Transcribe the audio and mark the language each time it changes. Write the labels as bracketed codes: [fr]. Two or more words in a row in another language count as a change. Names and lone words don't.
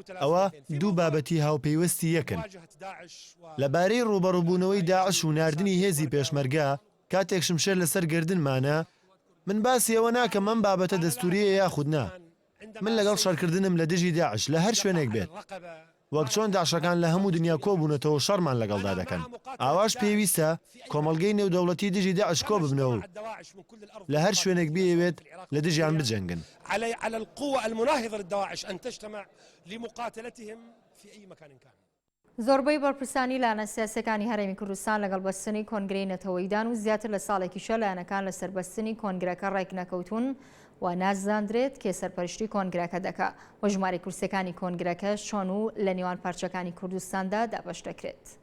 [ckb] ئەوە دوو بابەتی هاوپەیوەستی یەکن. لەبارەی ڕوبەڕووبوونەوەی داعش و ناردنی هێزی پێشمەرگە کاتێک شمشێر لەسەر گردنمانە من باسی ئەوە ناکەم ئەم بابەتە دەستوریە یاخود نا. من لەگەڵ شەڕکردنم لە دژی داعش لە هەر شوێنێک بێت وەک چۆن داعشەکان لە هەموو دنیا کۆبوونەتەوە شەڕمان لەگەڵدا دەکەن. ئاواش پێویستە کۆمەڵگەی نێودەوڵەتی دژی داعش کۆ ببنەوە لە هەر شوێنێک بێوێت لە دژیان بجەنگن. [ar] على القوة المناهضة للدواعش أن تجتمع لمقاتلتهم في أي مكان كان. [ckb] زۆربەی بەرپرسانی لانە سیاسەکانی هەرێمی کوردستان لەگەڵ بەستنی کۆنگرەی نەتەوەییدان و زیاتر لە ساڵێکیشە لایەنەکان لە سەربەستنی کۆنگرەکە ڕێک نەکەوتون و نازدانرێت کێ سەرپەرشتی کۆنگرەکە دەکات و ژمارەی کورسەکانی کۆنگرەکە چۆن و لە نێوان پارچەکانی کوردستاندا دابەش دەکرێت.